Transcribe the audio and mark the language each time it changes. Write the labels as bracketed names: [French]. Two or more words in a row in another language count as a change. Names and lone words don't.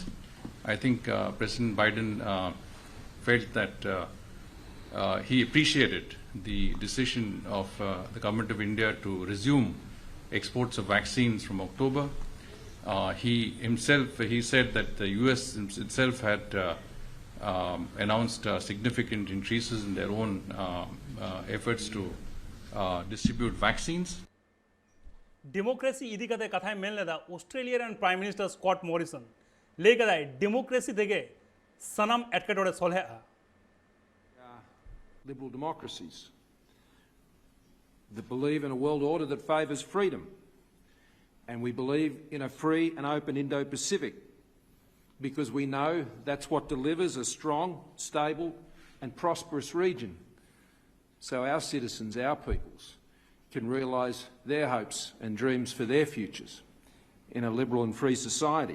[English] I think President Biden felt that he appreciated the decision of the government of India to resume exports of vaccines from October. He said that the US itself had announced significant increases in their own efforts to distribute vaccines. [Santali] डेमोक्रेसी इदी कदे कथाय मेल लेदा ऑस्ट्रेलिया रन [English] Prime Minister [Santali] स्कॉट मॉरिसन ले कदाय डेमोक्रेसी देगे सनम एटकेटोडे सोल्हे [English] liberal democracies that believe in a world order that favours freedom, and we believe in a free and open Indo-Pacific because we know that's what delivers a strong, stable and prosperous region, so our citizens, our peoples, can realise their hopes and dreams for their futures in a liberal and free society.